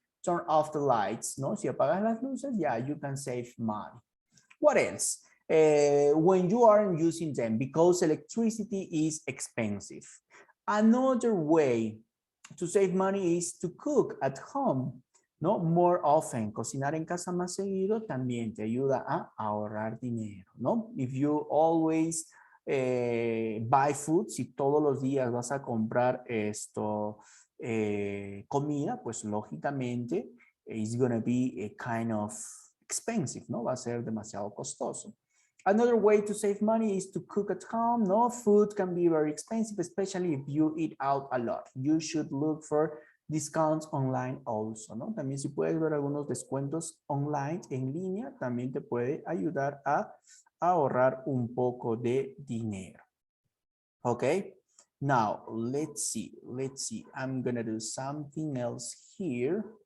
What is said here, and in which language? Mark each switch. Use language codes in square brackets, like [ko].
[en] Turn off the lights, no? [es] Si apagas las luces, [en] yeah, you can save money. What else? When you aren't using them, because electricity is expensive. Another way to save money is to cook at home. [es] ¿no? [en] More often, [es] cocinar en casa más seguido también te ayuda a ahorrar dinero, ¿no? [en] If you always buy food, [es] si todos los días vas a comprar comida, pues lógicamente [en] it's gonna be a kind of expensive, ¿no? [es] Va a ser demasiado costoso. [en] Another way to save money is to cook at home. No, food can be very expensive, especially if you eat out a lot. You should look for discounts online also, ¿no? [es] También si puedes ver algunos descuentos online en línea, también te puede ayudar a ahorrar un poco de dinero. [en] Okay, now let's see. I'm gonna do something else here.